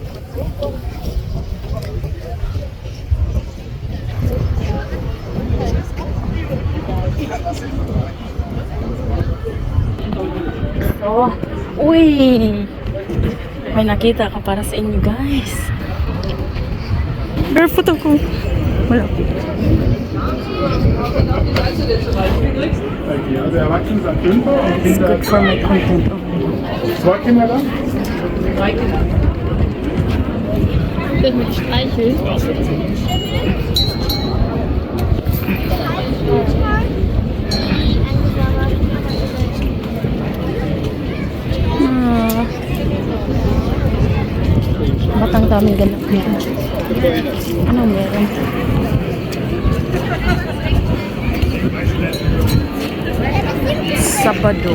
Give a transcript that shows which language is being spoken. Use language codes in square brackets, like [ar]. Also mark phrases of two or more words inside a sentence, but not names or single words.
[tl] So, uy! May nakita ka para sa inyo, guys. Barefoot ako. Wala. [en] It's good for my content. [de] Zwei Kinder da? 3 Kinder. Wird mit streicheln. [tl] Ba't ang daming ganap dito? Ano meron? Sabado.